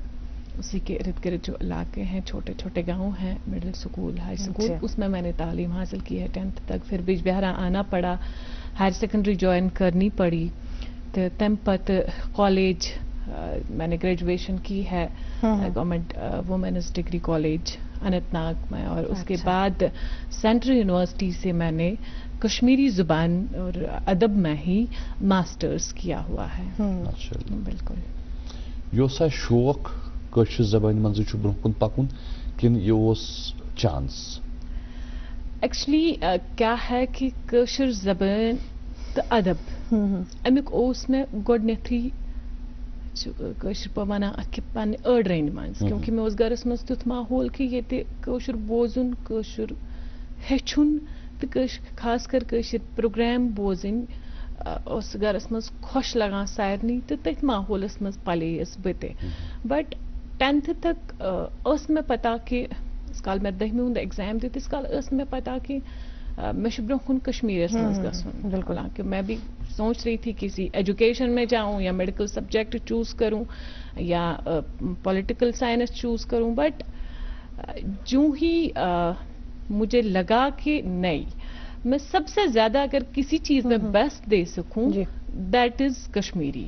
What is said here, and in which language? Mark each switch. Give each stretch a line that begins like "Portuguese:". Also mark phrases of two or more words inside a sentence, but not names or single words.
Urdu: اسی کے ارد گرد جو علاقے ہیں چھوٹے چھوٹے گاؤں ہیں،
English: middle school high school,
Urdu: اس میں نے تعلیم حاصل کی ہے 10th تک. پھر بیج بہارا آنا پڑا،
English: higher secondary
Urdu: جوائن کرنی پڑی. تو تم پت کالج میں نے گریجویشن کی ہے گورنمنٹ وومینز ڈگری کالج اننت ناگ میں. اور اس کے بعد سینٹرل یونیورسٹی سے میں نے کشمیری زبان اور ادب میں ہی ماسٹرز کیا ہوا ہے. بالکل.
Kashmiri: یہ شوق کشر زبان مز برو کن پکن کن یہ چانس؟
Urdu: ایکچولی کیا ہے کہ
Kashmiri: کشر زبان تو ادب امیک میں گۄڈنیتھٕے کٲشِر پٲٹھۍ ونان اتھ کہِ پننہِ أڑرَنہِ منٛز، کیونکہ مےٚ اوس گرس منٛز تیُتھ ماحول کہ ییٚتہِ کٲشُر بوزُن، کٲشُر ہیٚچھُن تہٕ خاص کر کٲشِر پروگرام بوزٕنۍ اوس گرس منٛز خۄش لگان سارنٕے. تہٕ تٔتھۍ ماحولس منٛز پلییس بہٕ تہِ. بٹ 10th تک ٲس مےٚ پتہ کہ یٖتِس کال مےٚ 10ہمہِ ہُنٛد ایگزام دیُت تیٖتِس کال ٲس مےٚ پتہ کہ میں برو کن کشمیرس مز گھن.
Urdu: بالکل. کہ میں بھی سوچ رہی تھی کسی ایجوکیشن میں جاؤں یا
English: medical subject choose
Urdu: کروں یا
English: political science
Urdu: چوز کروں. بٹ جو ہی مجھے لگا کہ نہیں، میں سب سے زیادہ اگر کسی چیز میں بیسٹ دے سکوں
English: that is
Urdu: کشمیری.